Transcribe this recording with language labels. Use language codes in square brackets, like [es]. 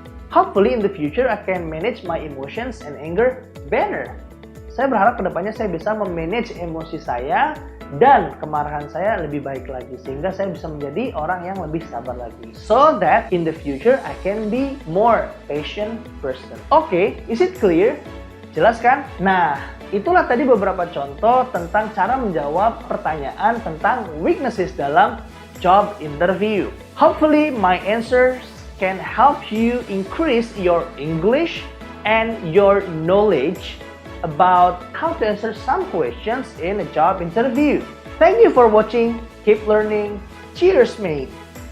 [en] Hopefully in the future I can manage my emotions and anger better. [id] Saya berharap kedepannya saya bisa memanage emosi saya dan kemarahan saya lebih baik lagi, sehingga saya bisa menjadi orang yang lebih sabar lagi. [en] So that in the future I can be more patient person. Okay, is it clear? [id] Jelas kan? Nah, itulah tadi beberapa contoh tentang cara menjawab pertanyaan tentang weaknesses dalam job interview. [en] Hopefully my answers can help you increase your English and your knowledge about how to answer some questions in a job interview. Thank you for watching. Keep learning. Cheers, mate.